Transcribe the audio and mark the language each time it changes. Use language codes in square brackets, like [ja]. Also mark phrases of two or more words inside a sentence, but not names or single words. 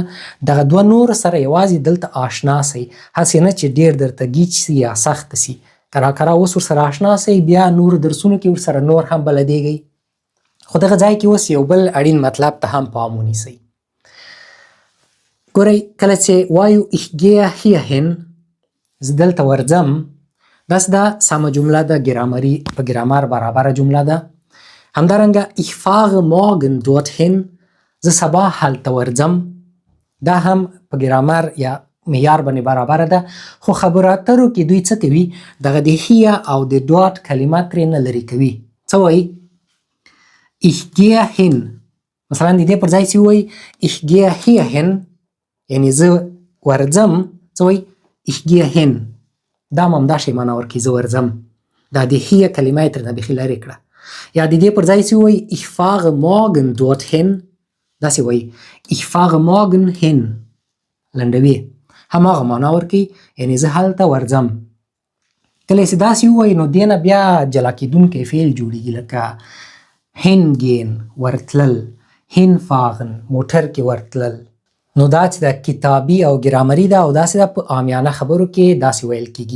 [ps] دغه دوه نور سره یوازې دلته آشنا سئ، هسې نه چې ډېر درته گیج سي یا سخت سي. کرا اوس ورسره آشنا سئ، بیا نور درسونو کې ورسره نور هم بلدیږئ. خو دغه ځای کې اوس یو بل اړین مطلب ته هم پام ونیسئ. ګورئ کله چې وایو [de] ich gehe hierhin، [ps] زه دلته ورځم، داسې دا سمه جمله ده، ګرامري په ګرامر برابره جمله ده. [de] همدارنګه ich fahre morgen dorthin، [ps] زه سبا هلته ورځم، دا هم په ګرامر یا معیار باندې برابره ده. خو خبرو اترو کې دوی څه کوي؟ دغه د هیه او د دوت کلمه ترې نه لرې کوي. څه وایي؟ [de] ich gehe hin. [ps] مثلا د دې پر ځای چې وایي [de] ich gehe hierhin، [ps] یعنی زه ورځم، څه وایي؟ [de] ich gehe hin. [ps] دا هم همدا شی معنا ورکوي، زه ورځم. دا د هیه کلمه یې ترې نه بیخي لرې کړه. یا د دې پر ځای چې وایي [de] ich fahre morgen dorthin، [ps] داسې وایي [de] ich fahre morgen hin، [ps] لنډوي، هماغه معنا ورکوي، یعنی زه هلته ورځم. کله چې داسې ووایي نو دې نه بیا جلا کیدونکی فعل جوړېږي، لکه hingehen ورتلل، hinfahren موټر کې ورتلل. نو دا چې د کتابي او ګرامري ده او داسې ده په عامیانه خبرو کې داسې ویل کیږي.